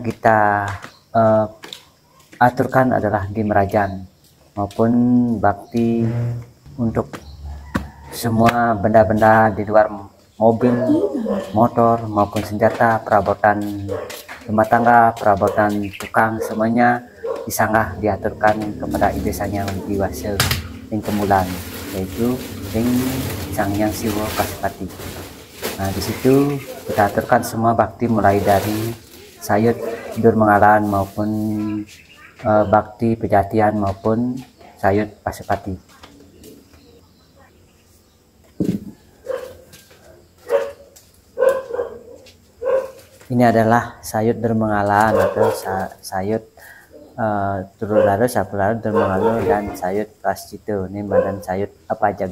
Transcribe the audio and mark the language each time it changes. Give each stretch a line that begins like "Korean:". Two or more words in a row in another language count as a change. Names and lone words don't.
Indonesian: kita aturkan adalah di Merajan maupun bakti untuk semua benda-benda di luar mobil, motor maupun senjata, perabotan rumah tangga, perabotan tukang, semuanya disanggah diaturkan kepada ibesanya di wase yang kemulan, yaitu yang Sang Hyang Siwa Pasupati. Nah, di situ kita aturkan semua bakti mulai dari sayut Durmangalan maupun bakti Pejatian maupun sayut Pasupati. Ini adalah sayut Durmangalan atau sayut Turularo, Sapularo, Durmangalo, dan sayut Prascito. Ini badan sayut Apajag.